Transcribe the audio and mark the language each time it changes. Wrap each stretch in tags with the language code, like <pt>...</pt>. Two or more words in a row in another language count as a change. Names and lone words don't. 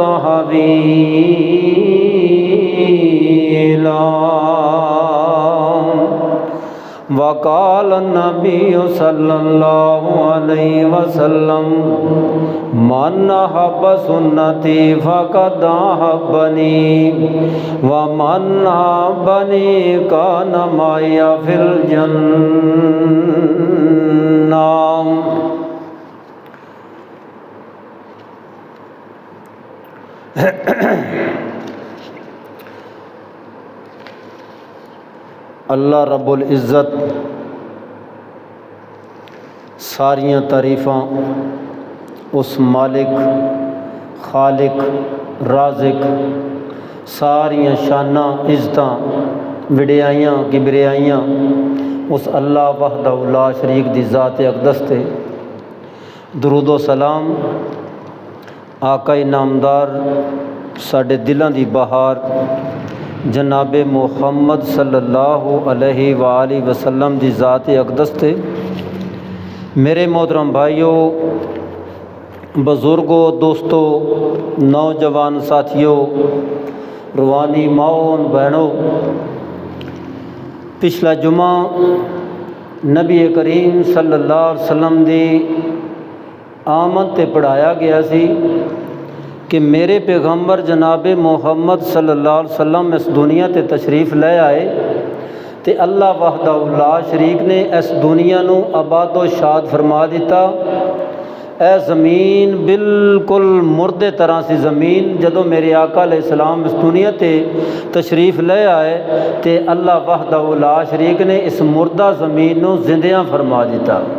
<ar>تأويلا وقال النبي صلى الله عليه وسلم من أحب سنتي فقد أحبني ومن أحبني كان معي في الجنة.</ar> <pa>اللہ ربّ العزت ساریاں تعریفاں اس مالک خالق رازق ساریاں شاناں عزتاں وڈیائیاں کبریائیاں اس</pa> <ar>الله وحده لا شريك</ar> <pa>دی ذات اقدس تے درود و سلام آقا انعامدار ساڈے دلاں دی بہار جناب محمد</pa> <ar>صلى الله عليه وآله وسلم</ar> <pa>دی ذات اقدس تے.</pa> <ur>میرے محترم بھائیو، بزرگو، دوستو، نوجوان ساتھیو، روحانی ماؤ بہنو، پچھلا جمعہ</ur> <pa>نبی کریم</pa> <ar>صلى الله عليه وسلم</ar> <pa>دی آمد تے پڑھایا گیا سی کہ میرے پیغمبر جناب محمد</pa> <ar>صلى الله عليه وسلم</ar> <pa>اس دنیا تے تشریف لے آئے تو</pa> <ar>الله وحده لا شريك</ar> <pa>نے اس دنیا نوں آباد و شاد فرما دتا. ایہہ زمین بالکل مردے طرح سی زمین جدوں میرے آقا علیہ السلام اس دنیا تے تشریف لے آئے تو اللہ وحدہٗ لا شریک نے اس مردہ زمین نوں زندیاں فرما دتا.</pa>